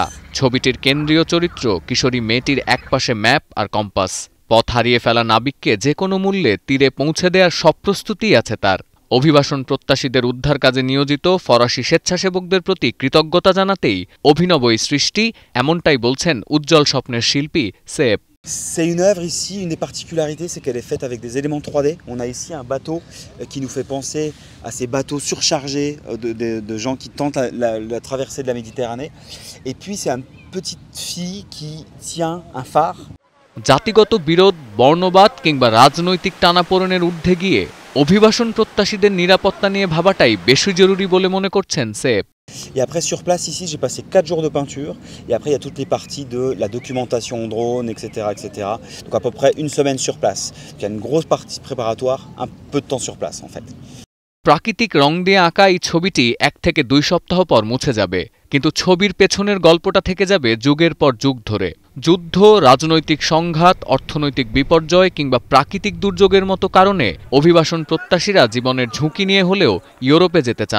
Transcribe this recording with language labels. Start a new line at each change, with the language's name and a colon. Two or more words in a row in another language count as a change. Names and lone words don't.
Bangla: ছবিটির কেন্দ্রীয় চরিত্র কিশোরী মেয়েটির একপাশে ম্যাপ আর কম্পাস। পথ হারিয়ে ফেলা নাবিককে যে কোনো মূল্যে তীরে পৌঁছে দেওয়ার সব প্রস্তুতিই আছে তার। অভিবাসন প্রত্যাশীদের উদ্ধার কাজে নিয়োজিত ফরাসি স্বেচ্ছাসেবকদের প্রতি কৃতজ্ঞতা জানাতেই অভিনব এই সৃষ্টি, এমনটাই বলছেন উজ্জ্বল স্বপ্নের শিল্পী সেপ।
French: C'est une œuvre ici, une des particularités, c'est qu'elle est faite avec des éléments 3D. On a ici un bateau qui nous fait penser à ces bateaux surchargés de gens qui tentent la traversée de la Méditerranée. Et puis c'est une petite fille qui tient un phare.
Bangla: জাতিগত বিরোধ, বর্ণবাদ কিংবা রাজনৈতিক টানাপোড়েনের ঊর্ধ্বে গিয়ে অভিবাসন প্রত্যাশীদের নিরাপত্তা নিয়ে ভাবাটাই বেশি জরুরি বলে মনে করছেন সেপ।
French: Et après sur place ici j'ai passé 4 jours de peinture et après il y a toutes les parties de la documentation drone etc. Donc à peu près une semaine sur place. Il y a une grosse partie préparatoire, un peu de temps sur place en fait.
Bangla: প্রাকৃতিক রং দিয়ে আঁকা এই ছবিটি 1 থেকে 2 সপ্তাহ পর মুছে যাবে, কিন্তু ছবির পেছনের গল্পটা থেকে যাবে যুগের পর যুগ ধরে। যুদ্ধ, রাজনৈতিক সংঘাত, অর্থনৈতিক বিপর্যয় কিংবা প্রাকৃতিক দুর্যোগের মতো কারণে অভিবাসন প্রত্যাশীরা জীবনের ঝুঁকি নিয়ে হলেও ইউরোপে যেতে চান।